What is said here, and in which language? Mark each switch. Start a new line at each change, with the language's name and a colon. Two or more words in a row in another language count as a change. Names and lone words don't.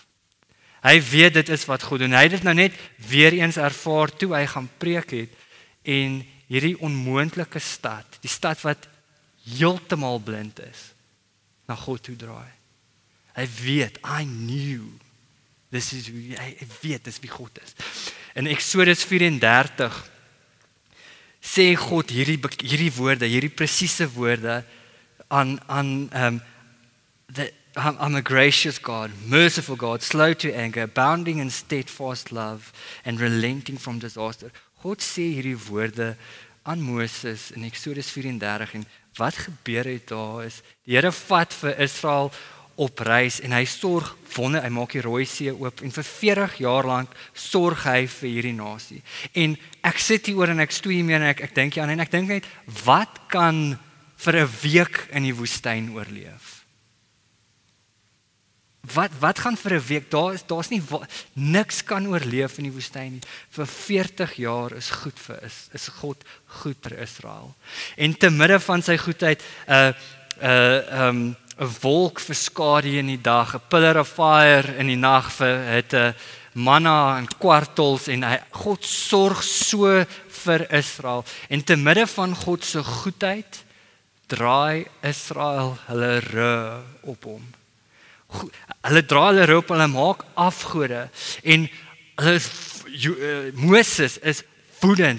Afrikaans: Hy weet dit is wat God doen. Hy het dit nou net weer eens ervaar toe hy gaan preek het en hierdie onmoontlike stad, die stad wat heeltemal blind is, na God toe draai. Hy weet,
English: I knew.
Afrikaans: Hy weet dis wie God is. In Exodus 34 sê God hierdie woorde, hierdie presiese woorde aan
English: I'm a gracious God, merciful God, slow to anger, abounding in steadfast love and relenting from disaster.
Afrikaans: God sê hierdie woorde aan Moses in Exodus 34 en wat gebeur het daar is, die Here vat vir Israel op reis en hy sorg wonder, hy maak die Rooi See oop en vir 40 jaar lank sorg hy vir hierdie nasie. En ek sit hier oor en ek stoei mee en ek dink aan en ek dink net wat kan vir 'n week in die woestyn oorleef? Wat gaan vir 'n week? Daar's nie niks kan oorleef in die woestyn nie. Vir 40 jaar is God goed vir Israel. En te midde van sy goedheid 'n wolk vir skadu in die dag, 'n
English: pillar of fire
Afrikaans: in die nag vir hitte, manna en kwartels en God sorg so vir Israel. En te midde van God se goedheid draai Israel hulle rug op hom. Hulle draai hulle rug op, hulle maak afgode en Moses is woedend.